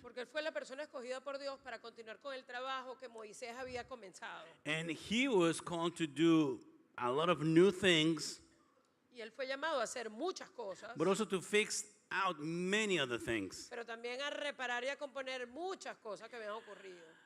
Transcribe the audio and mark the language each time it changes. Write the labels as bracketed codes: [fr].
[es] Porque él fue la persona escogida por Dios para continuar con el trabajo que Moisés había comenzado. [en] And he was called to do a lot of new things, [es] Y él fue llamado a hacer muchas cosas, [en] but also to fix out many other things. [es] pero también a reparar y a componer muchas cosas que habían ocurrido.